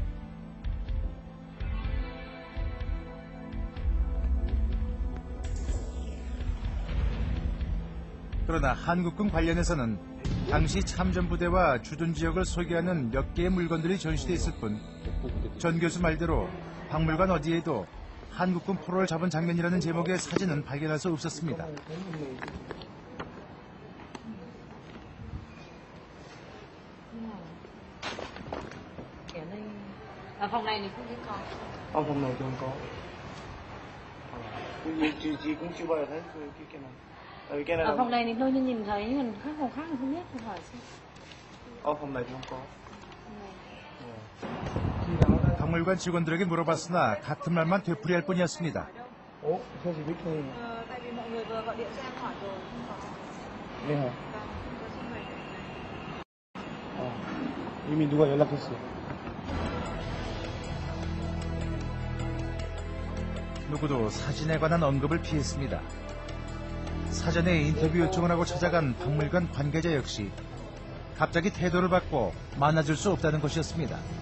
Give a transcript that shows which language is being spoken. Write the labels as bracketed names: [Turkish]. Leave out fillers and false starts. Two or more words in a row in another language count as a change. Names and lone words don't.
[Korean] 그러나 한국군 관련해서는 당시 참전부대와 주둔 지역을 소개하는 몇 개의 물건들이 전시돼 있을 뿐, 전 교수 말대로 박물관 어디에도 한국군 포로를 잡은 장면이라는 제목의 사진은 발견할 수 없었습니다. [Vietnamese] Ở phòng này thì không thấy có. Phòng này không có. Chị cũng chưa bao giờ thấy cái này. Cái này Ở phòng này thì tôi nhìn thấy, còn các phòng khác thì không biết, tôi hỏi xem. phòng này thì không có. [Korean] 박물관 직원들에게 물어봤으나 같은 말만 되풀이할 뿐이었습니다. [Vietnamese] Sao chị biết cái này? Tại vì mọi người vừa gọi điện cho em hỏi rồi, không có. [Korean] 네. 이미 누가 연락했어요. 누구도 사진에 관한 언급을 피했습니다. 사전에 인터뷰 요청을 하고 찾아간 박물관 관계자 역시 갑자기 태도를 바꿔 만나줄 수 없다는 것이었습니다.